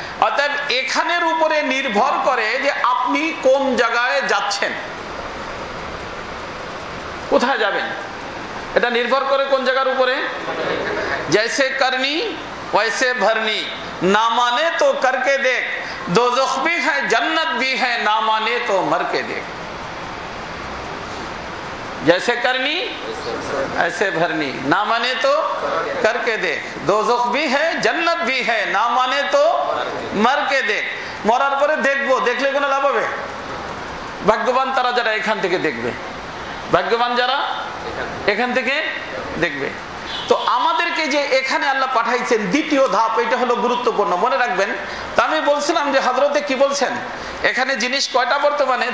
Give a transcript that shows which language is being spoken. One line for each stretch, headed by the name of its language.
Bangla: অতএব এখানের উপরে নির্ভর করে যে আপনি কোন জায়গায় যাচ্ছেন, কোথায় যাবেন, এটা নির্ভর করে কোন জায়গার উপরে।
Hindi: জৈসে করনি ওয়াইসে ভরনি, না মানে তো করকে দেখ, दोज़ख भी है, जन्नत भी है, ना माने तो मर के देख। जैसे करनी ऐसे भरनी, ना माने तो करके देख। दोज़ख भी है, जन्नत भी है, ना माने तो मर के देख।
Bangla: মরার পরে দেখবো, দেখলে কোনো লাভ হবে? ভাগ্যবান তারা যারা এখান থেকে দেখবে, ভাগ্যবান যারা এখান থেকে দেখবে। তো আমাদেরকে যে এখানে আল্লাহ পাঠাইছেন, দ্বিতীয় ধাপ, এটা হলো গুরুত্বপূর্ণ, মনে রাখবেন। তা আমি বলছিলাম যে হযরতে কি বলছেন, এখানে জিনিস কয়টা বর্তমানে?